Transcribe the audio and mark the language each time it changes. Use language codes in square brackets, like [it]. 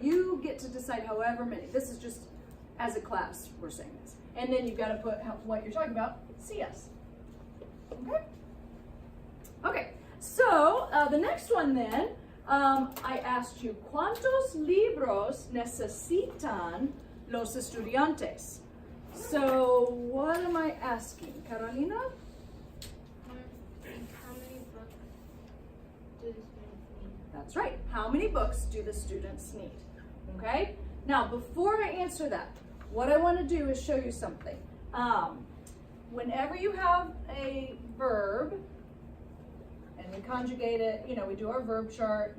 [en] You get to decide however many. This is just as a class we're saying this, and then you've got to put what you're talking about. CS. Okay. Okay. So the next one then, I asked you, [es] ¿cuántos libros necesitan los estudiantes? [en] So what am I asking, Carolina? How many books do the students need? That's right. How many books do the students need? Okay? Now, before I answer that, what I want to do is show you something. Whenever you have a verb, and we conjugate it, you know, we do our verb chart.